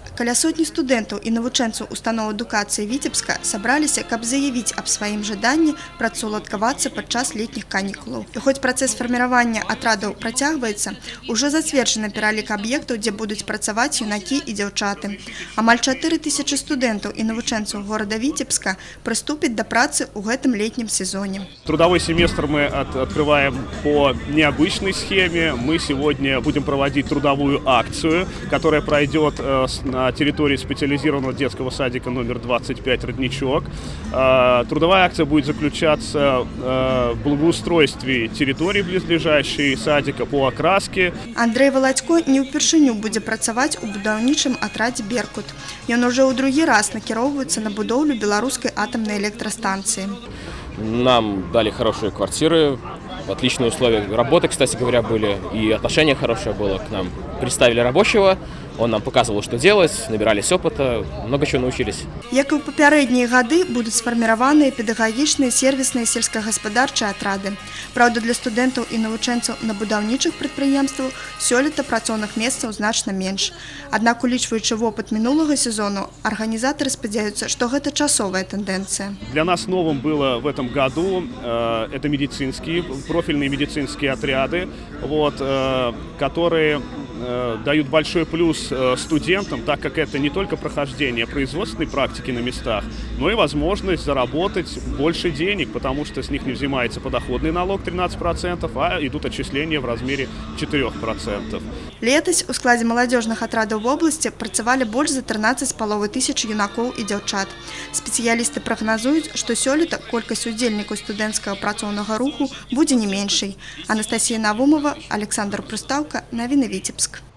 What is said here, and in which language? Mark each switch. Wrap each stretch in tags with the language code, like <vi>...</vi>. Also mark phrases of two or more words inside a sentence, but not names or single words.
<be>Каля сотні студэнтаў і навучэнцаў устаноў адукацыі Віцебска сабраліся, каб заявіць аб сваім жаданні працаўладкавацца падчас летніх канікулаў. І хоць працэс фарміравання атрадаў працягваецца, ужо зацверджаны пералік аб'ектаў, дзе будуць працаваць юнакі і дзяўчаты. Амаль 4000 студэнтаў і навучэнцаў горада Віцебска прыступяць да працы ў гэтым летнім сезоне.</be> <ru>Трудовой семестр мы открываем по необычной схеме. Мы сегодня будем проводить трудовую акцию, которая пройдет на территории специализированного детского садика номер 25 «Родничок». Трудовая акция будет заключаться в благоустройстве территории близлежащей садика по окраске.</ru> <be>Андрей Володько не ўпершыню будзе працаваць у будаўнічым атрадзе «Беркут». Ён уже ў другі раз накіроўваецца на будоўлю беларускай атамнай электрастанцыі.</be> <ru>Нам дали хорошие квартиры, отличные условия работы, кстати говоря, были, и отношение хорошее было к нам. Представили рабочего, он нам показывал, что делать, набирались опыта, много чего научились.</ru> <be>Як і ў папярэднія гады, будуць сфарміраваныя педагагічныя, сервісныя, сельскагаспадарчыя атрады. Праўда, для студэнтаў і навучэнцаў на будаўнічых прадпрыемствах сёлета працоўных месцаў значна менш. Аднак, улічваючы вопыт мінулага сезону, арганізатары спадзяюцца, што гэта часовая тэндэнцыя.</be> <ru>Для нас новым было в этом году это медицинские, профильные медицинские отряды, которые дают большой плюс студентам, так как это не только прохождение производственной практики на местах, но и возможность заработать больше денег, потому что с них не взимается подоходный налог 13%, а идут отчисления в размере 4%.</ru> <be>Летась у складзе маладзёжных атрадаў вобласці працавалі больш за 13,5 тысяч юнакоў і дзяўчат. Спецыялісты прагназуюць, што сёлета колькасць удзельнікаў студэнцкага працоўнага руху будзе не меншай. Анастасія Навумова, Александр Прустаўка, навіны Віцебск.</be>